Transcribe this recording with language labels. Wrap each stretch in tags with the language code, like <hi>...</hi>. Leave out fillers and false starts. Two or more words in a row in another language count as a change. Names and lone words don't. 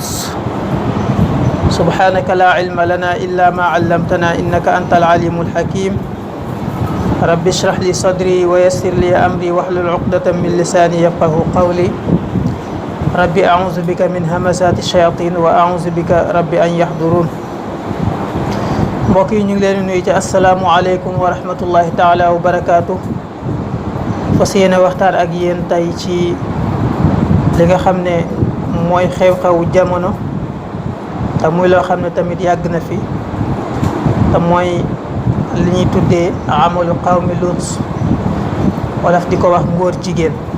<ar>سبحانك لا علم لنا إلا ما علمتنا إنك أنت العليم الحكيم. رب اشرح لي صدري ويسر لي أمري واحلل عقدة من لساني يفقه قولي. رب أعوذ بك من همزات الشياطين وأعوذ بك رب أن يحضرون.</ar> <wo>mbokk yi ñu ngi leen di nuyu ci</wo> <ar>السلام عليكم ورحمة الله تعالى وبركاته.</ar> <wo>fas yéene waxtaan ak yéen tey ci li nga xam ne mooy xew-xewu jamono, te muy loo xam ne tamit yàgg na fi, te mooy li ñuy tuddee</wo> <ar>عمل قوم لوط,</ar> <wo>wolof di ko wax ngóor jigéen.</wo>